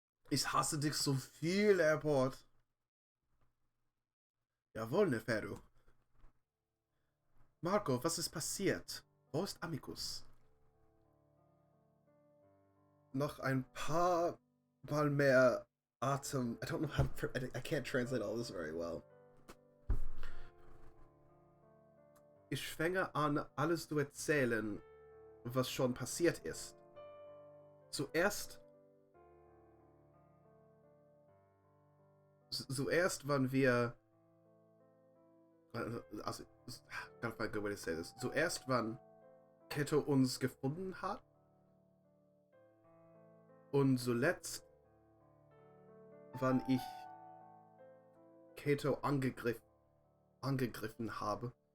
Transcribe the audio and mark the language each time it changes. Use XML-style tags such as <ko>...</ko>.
<de>Ich hasse dich so viel, Airport. Jawohl, Neferu. Marco, was ist passiert? Wo ist Amicus? Noch ein paar Mal mehr Atem.</de> <en>I don't know how to. I can't translate all this very well.</en> <de>Ich fange an, alles zu erzählen, was schon passiert ist. Zuerst waren wir.</de> <en>Also, gotta find a good way to say this.</en> <de>Zuerst, wann Keto uns gefunden hat. Und zuletzt, wann ich Keto angegriffen habe.</de>